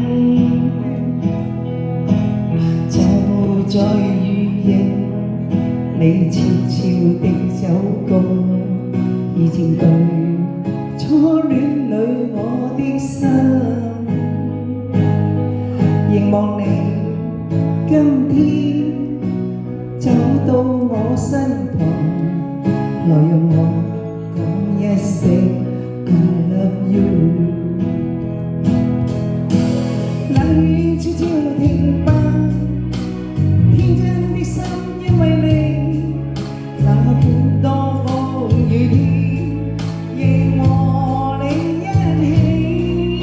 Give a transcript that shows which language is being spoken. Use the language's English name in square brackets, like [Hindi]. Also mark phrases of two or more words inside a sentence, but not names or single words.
[Cantonese] 就在雨夜，你悄悄地走過，已佔據初戀裏我的心。凝望你今天走到我身旁，來讓我講一聲 [English] I love you。 [Cantonese] 冷雨悄悄停吧，天真的心因為你，哪管多風雨天，亦和你一起。